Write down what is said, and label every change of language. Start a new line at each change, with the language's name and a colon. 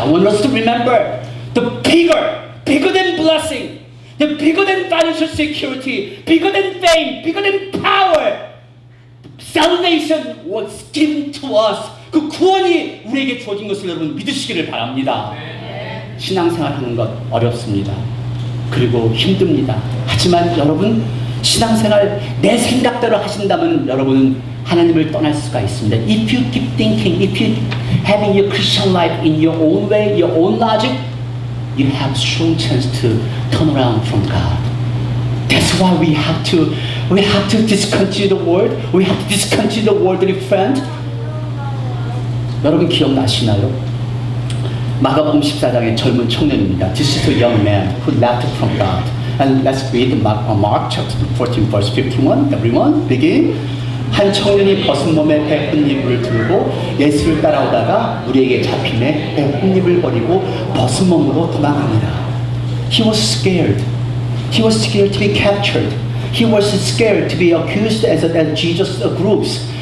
English: I want us to remember the bigger than blessing, the bigger than financial security, bigger than fame, bigger than power. Salvation was given to us.
Korean: 그 구원이 우리에게 주어진 것을 여러분 믿으시기를 바랍니다. 신앙생활 하는 것 어렵습니다. 그리고 힘듭니다. 하지만 여러분, 신앙생활 내 생각대로 하신다면 여러분은 하나님을 떠날 수가 있습니다.
English: If you keep thinking, if you having your Christian life in your own way, your own logic, you have strong chance to turn around from God. That's why we have to discontinue the world. We have to discontinue the worldly friend.
Korean: 여러분 기억나시나요? 마가복음 14장의 젊은 청년입니다.
English: This is a young man who left from God. And let's read Mark chapter 14 verse 51. Everyone begin.
Korean: 한 청년이 벗은 몸에 배 뭇잎을 들고 예수를 따라오다가 우리에게 잡힘에 배 뭇잎을 버리고 벗은 몸으로 도망합니다.
English: He was scared. He was scared to be captured. He was scared to be accused as Jesus groups.